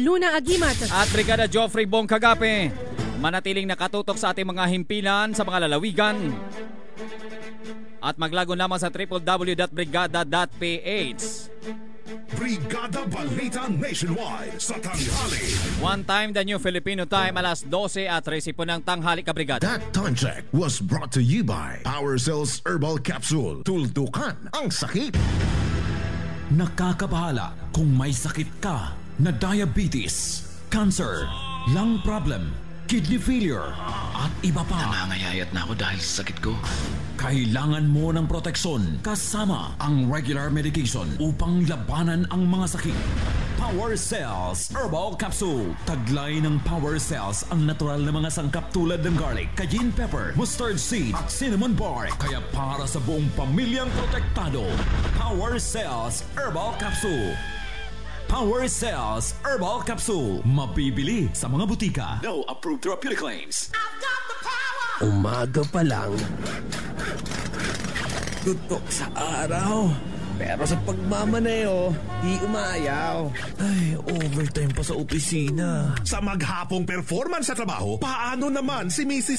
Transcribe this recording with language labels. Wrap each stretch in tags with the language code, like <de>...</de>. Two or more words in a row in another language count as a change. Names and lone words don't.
<tl>Luna Agimat at Brigada Joffrey Bong Kagape. Manatiling nakatutok sa ating mga himpilan sa mga lalawigan at maglago naman sa www.brigada.ph. Brigada Balita Nationwide sa tanghali.</tl> <en>One time, the new Filipino time,</en> <tl>alas 12 at 13 po ng tanghali kabrigada.</tl> <en>That time check was brought to you by Power Cells Herbal Capsule.</en> <tl>Tuldukan ang sakit. Nakakabahala kung may sakit ka na diabetes, cancer,</tl> <en>lung problem, kidney failure,</en> <tl>at iba pa. Nangangayayat na ako dahil sa sakit ko. Kailangan mo ng proteksyon kasama ang</tl> <en>regular medication</en> <tl>upang labanan ang mga sakit. Power Cells Herbal Capsule. Taglay ng Power Cells ang natural na mga sangkap tulad ng garlic,</tl> <en>cayenne pepper, mustard seed</en> <tl>at</tl> <en>cinnamon bark.</en> <tl>Kaya para sa buong pamilyang protektado, Power Cells Herbal Capsule. Power Cells Herbal Capsule. Mabibili sa mga butika.</tl> <en>No approved therapeutic claims.</en> <tl>Umaga pa lang, tutok sa araw. Pero sa pagmamaneo, di umayaw. Ay, overtime pa sa opisina. Sa maghapong performance sa trabaho, paano naman si Mrs.</tl>